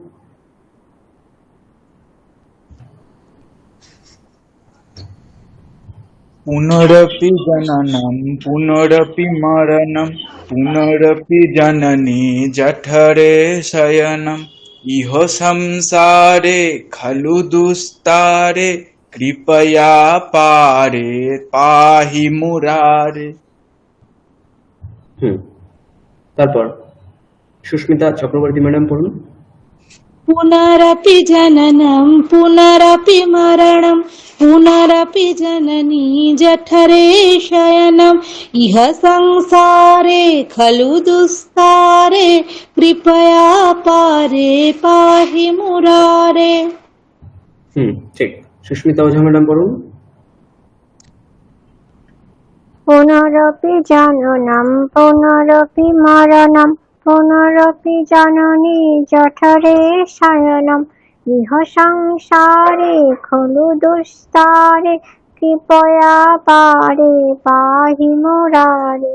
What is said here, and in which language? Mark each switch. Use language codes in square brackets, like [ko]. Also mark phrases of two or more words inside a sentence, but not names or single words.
[sa] পুনরপি জননম পুনরপি মরণম পুনরপি জননী জঠরে শয়নম ইহ সংসারে খলু দুস্তারে কৃপয়া পারে পাহি মুরারে। [bn] তারপর সুস্মিতা চক্রবর্তী ম্যাডাম পড়ুন। [sa] पुनरपि जननं पुनरपि मरणं पुनरपि जननी जठरे शयनम् इह संसारे खलु दुस्तारे कृपया पारे पाहि मुरारे। [bn] ঠিক। সুস্মিতা ওঝা ম্যাডাম পড়ুন। [sa] পুনরপি জননম পুনরপি মরণম পুনরপি জননী জঠরে শয়নম ইহ সংসারে খলু দুস্তারে কৃপয়া পারে পাহি মুরারে।